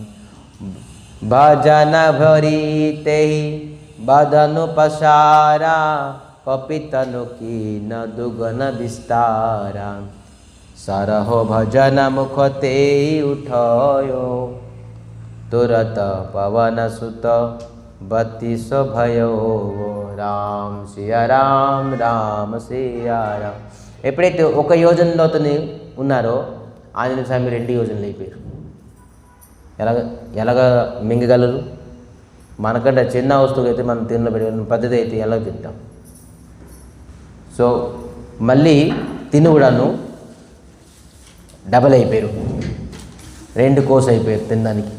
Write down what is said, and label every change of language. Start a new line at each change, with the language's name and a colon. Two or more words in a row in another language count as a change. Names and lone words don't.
Awadhi: भजन भरी तेहि बदनु पसारा कपितनु कीन दुगन विस्तारा सरहो भजन मुख ते उठयो तुरत पवन सुत बत्तीस भयो राम सिया राम राम सिया राम.
Telugu: ఎప్పుడైతే ఒక యోజనలో అతను ఉన్నారో ఆంజనేయ స్వామి 2 యోజనలు అయిపోయారు. ఎలాగ మింగగలరు? మనకంటే చిన్న వస్తువు అయితే మనం తిన్న పద్ధతి అయితే ఎలా తింటాం. సో మళ్ళీ తిని కూడాను డబల్ అయిపోయారు, 2 కోర్స్ అయిపోయారు తినడానికి.